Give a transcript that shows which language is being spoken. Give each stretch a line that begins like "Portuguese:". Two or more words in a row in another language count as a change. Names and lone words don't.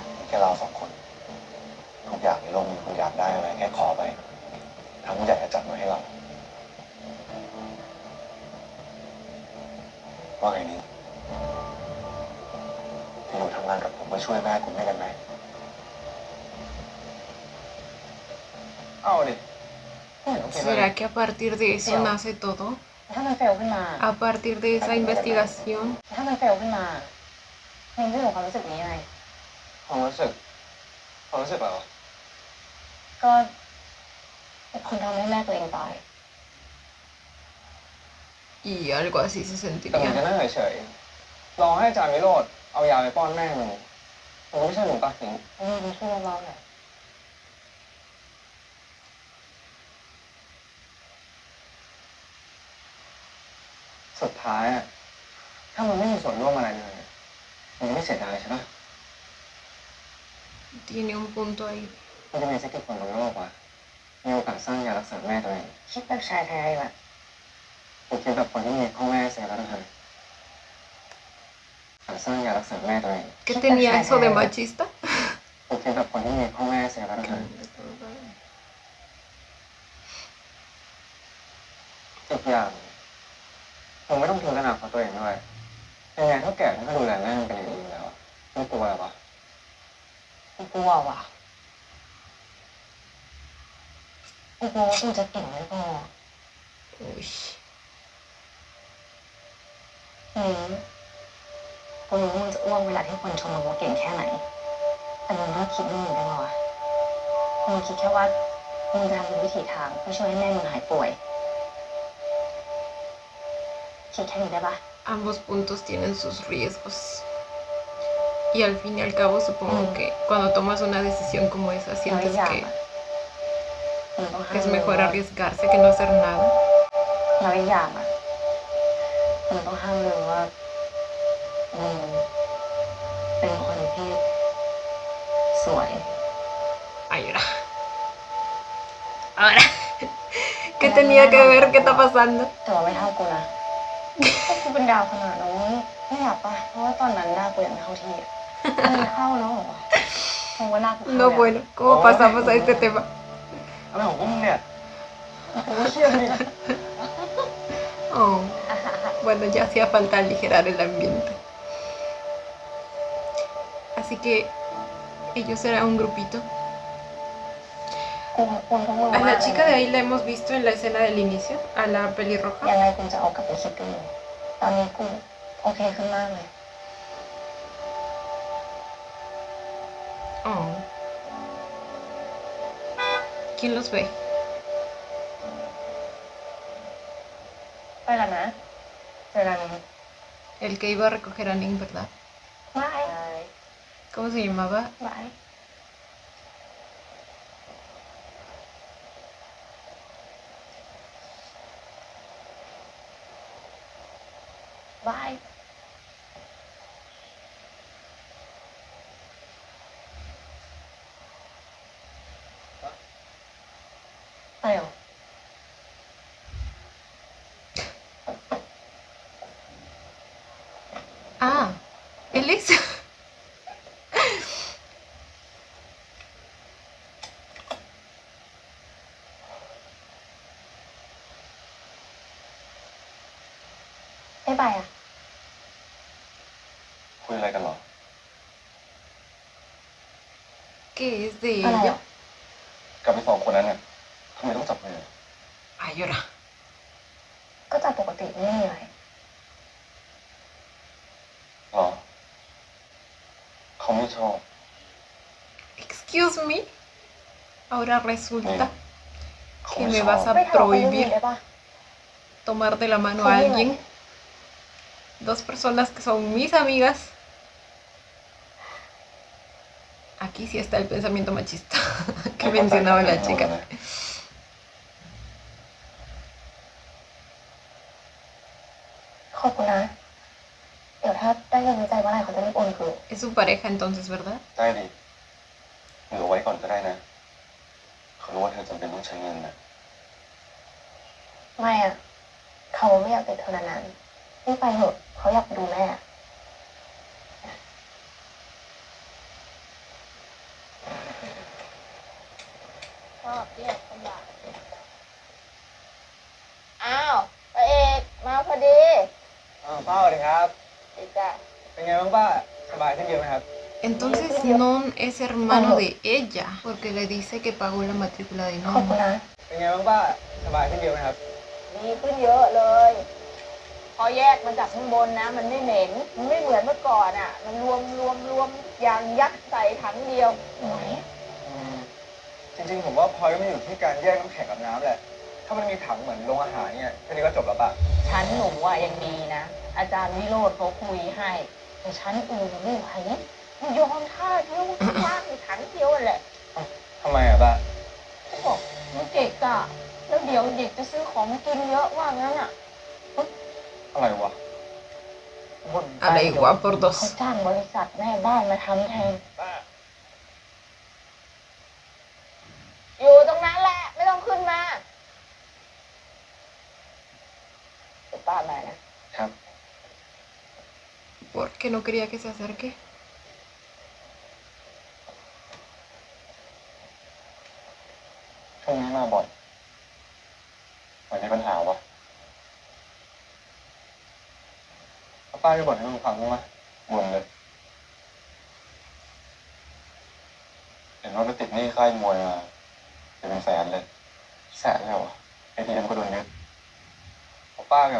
Thai: มีแค่เราสองคน ทุกอย่างในโลกนี้คุณอยากได้อะไรแค่ขอไปทางผู้ใหญ่จะจัดมาให้เรา ว่าไงนี้จะอยู่ทำงานกับผมมาช่วยแม่คุณได้กันไหมเอาดิ
Spanish: ¿Será que a partir de eso nace todo?
Thai: ถ้ามันเฟลขึ้นมา
Spanish: A partir de esa investigación.
Thai: ถ้ามันเฟลขึ้นมาเองจะอยู่ความรู้สึกนี้ยังไง ความรู้สึกเหรอ ก็คนทำให้แม่ตัวเองตาย
Spanish: Y algo así se
Thai: แต่ผมจะ
Spanish: sentiría.
Thai: นั่งเฉยๆรอให้อาจารย์วิโรธเอายาไปป้อนแม่มันผมไม่ใช่หนูตัดสิน มันช่วยเบาๆหน่อย สุดท้ายอะถ้ามันไม่มีส่วนร่วมอะไรเลยมันจะไม่เสียดายใช่ไหม
Spanish: Tiene un punto ahí.
Thai: มันจะมีสักกี่คนบนโลกวะมีโอกาสสร้างยารักษาแม่ตัวเอง คิดแบบชายไทยแบบ ผมคิดแบบคนที่มีพ่อแม่เสียแล้วนะสร้างยารักษาแม่ตัวเอง
Spanish: ¿Qué tenía eso de machista?
Thai: ผมคิดแบบคนที่มีพ่อแม่เสียแล้วนะอีกอย่างผมไม่ต้องทิ้งอนาคตตัวเองด้วยยังไงเท่าแก่ท่านก็ดูแลแม่มันเป็นอย่างดีอยู่แล้วไม่กลัวหรอวะ กูกลัวว่ะกูกลัวว่ากูจะเก่งไม่พอ
Spanish: Uy.
Thai: กูรู้มึงจะอ้วกเวลาที่คนชมมึงว่าเก่งแค่ไหน แต่มึงเลิกคิดมึงได้ไหมวะมึงคิดแค่ว่ามึงจะทำทุกวิถีทางเพื่อช่วยให้แม่มึงหายป่วย คิดแค่นี้ได้ปะ
Spanish: Ambos puntos tienen sus riesgos. Y al fin y al cabo supongo que cuando tomas una decisión como esa
Thai: แล้วอี
Spanish: sientes
Thai: กอย่าง
Spanish: que
Thai: อะมึงต้องห้าม
Spanish: es mejor arriesgarse que no hacer nada.
Thai: แล้วอีกอย่างอะมึงต้องห้ามลืมว่ามึงเป็นคนที่สวย
Spanish: Ay, ahora. Ahora. ¿Qué tenía que ver? ¿Qué está pasando?
Thai: แต่ว่าไม่เท่ากูนะถ้ากูเป็นดาวขนาดนั้นไม่อยากปะเพราะว่าตอนนั้นหน้ากูยังไม่เข้าที่อะมันเข้าแล้วเหรอคงว่าหน้ากูเข้า
Spanish: No, bueno, ¿cómo pasamos a este tema?
Thai: อะไรของพวกมึงเนี่ยโอ้เชี่ยดิ
Spanish: Oh, bueno, ya hacía falta aligerar el ambiente. Así que ellos eran un grupito.
Thai: กูขอบคุณพวกมึง
Spanish: A
Thai: มาก
Spanish: la
Thai: เลย
Spanish: chica de ahí la hemos visto en la escena del inicio, a la
Thai: ยั
Spanish: pelirroja.
Thai: งไงกูจะเอากลับไปคิดดูตอนนี้กูโอเคขึ้นมากเลย Oh.
Spanish: ¿Quién los ve?
Thai: ไปกันนะ เจอกัน
Spanish: El que iba a recoger a Ning, ¿verdad?
Thai: บาย
Spanish: ¿Cómo se llamaba?
Thai: บายบาย ไปเหรอ
Spanish: Ah, él es.
Thai: ไม่ไปอ่ะ คุยอะไรกันหรอ
Spanish: ¿Qué es de
Thai: อะไร
Spanish: ella?
Thai: อ่ะ กับไปสองคนนั้นน่ะทำไมต้องจับมือ
Spanish: Ay, llora.
Thai: ก็จากปกติไม่มีอะไร หรอ เขาไม่ชอบ
English: Excuse me.
Spanish: Ahora resulta
Thai: เขา
Spanish: que
Thai: ไม่
Spanish: me
Thai: ชอบ
Spanish: vas a
Thai: ไม่ทะเลาะกันเรื่องนี้
Spanish: prohibir
Thai: ได้ปะ
Spanish: tomar de la mano a Joder. alguien. Dos personas que son mis amigas. Aquí sí está el pensamiento machista que mencionaba la chica.
Thai: ขอบคุณนะ เดี๋ยวถ้าได้เงินในใจเมื่อไหร่เขาจะรีบโอนคืน
Spanish: Es su pareja entonces, ¿verdad?
Thai: ได้ดิเหลือไว้ก่อนก็ได้นะ เขารู้ว่าเธอจำเป็นต้องใช้เงินนะ ไม่อ่ะ เขาไม่อยากติดเธอนานๆรีบไปเถอะเขาอยากดูแม่ ชอบเรียกคนอยากอ้าวพระเอกมาพอดี ป้าสวัสดีครับ ดีจ้ะ เป็นไงบ้างป้า สบายขึ้นเยอะไหมครับ
Spanish: Entonces Non es hermano de ella, porque le dice que pagó la matrícula de
Thai: ขอบคุณ
Spanish: Non.
Thai: นะ เป็นไงบ้างป้า สบายขึ้นเยอะไหมครับ ดีขึ้นเยอะเลย พอแยกมาจากข้างบนนะ มันไม่เหม็น มันไม่เหมือนเมื่อก่อนอ่ะ มันรวมอย่างยัดใส่ถังเดียวไหน จริงๆผมว่าพอยต์มันอยู่ที่การแยกน้ำแข็งกับน้ำแหละ ถ้ามันมีถังเหมือนโรงอาหารเนี่ยแค่นี้ก็จบแล้วป่ะ ชั้นหนูอ่ะยังดีนะ อาจารย์วิโรธเขาคุยให้ แต่ชั้นอื่นไม่ไหวมันยอมท่าเดียวว่างในถังเดียวแหละ ทำไมอ่ะป้า เขาบอกมันเกะกะแล้วเดี๋ยวเด็กจะซื้อของกินเยอะว่างั้นอ่ะ อะไรวะ
Spanish: Ahora igual por
Thai: เขา
Spanish: dos.
Thai: จ้างบริษัทแม่บ้านมาทำแทน ป้า อยู่ตรงนั้นแหละ ไม่ต้องขึ้นมาเดี๋ยวป้ามานะ ครับ
Spanish: ¿Por qué no quería que se acerque?
Thai: ช่วงนี้มาบ่อยเหมือนมีปัญหาวะป้าจะบ่นให้ลุงฟังบ้างไหมบ่นเลย เห็นว่าไปติดหนี้ค่ายมวยมาเป็นแสนเลย แสนแล้วอ่ะ ATM ก็โดนยึดป้าเหรอ